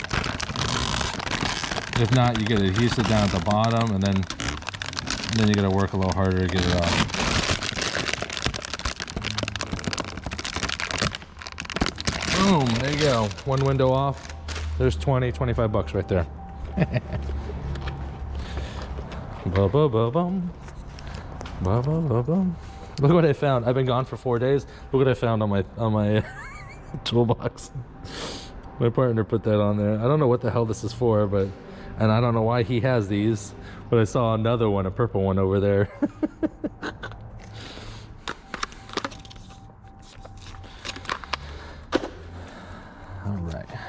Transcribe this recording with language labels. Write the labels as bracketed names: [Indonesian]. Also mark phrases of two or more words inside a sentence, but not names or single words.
[English] If not, you get adhesive down at the bottom, and then you got to work a little harder to get it off. Boom! There you go. One window off. There's 25 bucks right there. Ba-ba-ba-bum. Ba-ba-ba-bum. Look what I found. I've been gone for 4 days. Look what I found on my toolbox. My partner put that on there. I don't know what the hell this is for, and I don't know why he has these, but I saw another one, a purple one over there. All right.